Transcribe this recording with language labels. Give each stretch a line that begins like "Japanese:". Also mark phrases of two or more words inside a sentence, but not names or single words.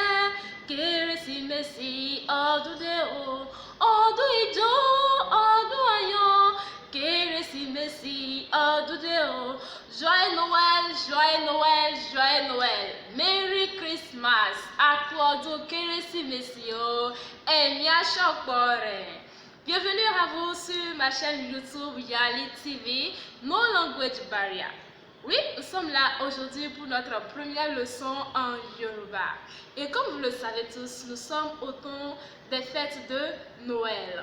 Yoruba: Kérésìmesì ọdún dé o, ọdún ijó, ọdún ayọ̀. Kérésìmesì ọdún dé o.
French: Joyeux Noël, joyeux Noël, joyeux Noël.
English: Merry Christmas.
Yoruba: A kú ọdún Kérésìmesì o, ẹ̀mí á ṣọ̀pọ̀ rẹ̀.
French: Bienvenue à vous sur ma chaîne YouTube Yali TV, No Language Barrier. Oui, nous sommes là aujourd'hui pour notre première leçon en Yoruba. Et comme vous le savez tous, nous sommes au temps des fêtes de Noël.